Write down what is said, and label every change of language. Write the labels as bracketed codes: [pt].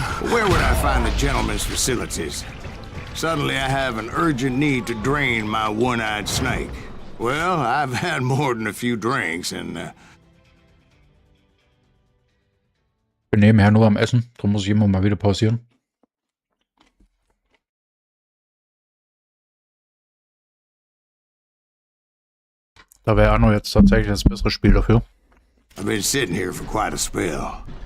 [en] Where would I find the gentleman's facilities? Suddenly I have an urgent need to drain my one-eyed snake. Well, I've had more than a few drinks and... [de] Ich bin nebenher nur am Essen, darum muss ich immer mal wieder pausieren. Da wäre Anno jetzt tatsächlich das bessere Spiel dafür. [en] I've been sitting here for quite a spell.